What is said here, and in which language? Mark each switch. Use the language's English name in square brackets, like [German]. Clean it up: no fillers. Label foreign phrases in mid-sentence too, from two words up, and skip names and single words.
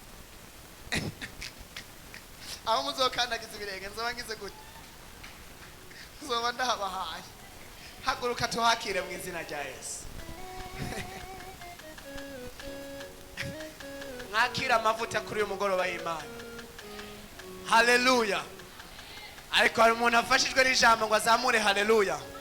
[Rundi] Aho muzokandagiza ibirenge nzoba ngize gute? Nzoba ndahabahaye. Haguruka tuhakire mu izina rya Yesu. Mwakira amavuta kuri uyu mugoroba y'Imana. Haleluya. Ariko hari umuntu afashijwe n'ijambo ngo azamure haleluya.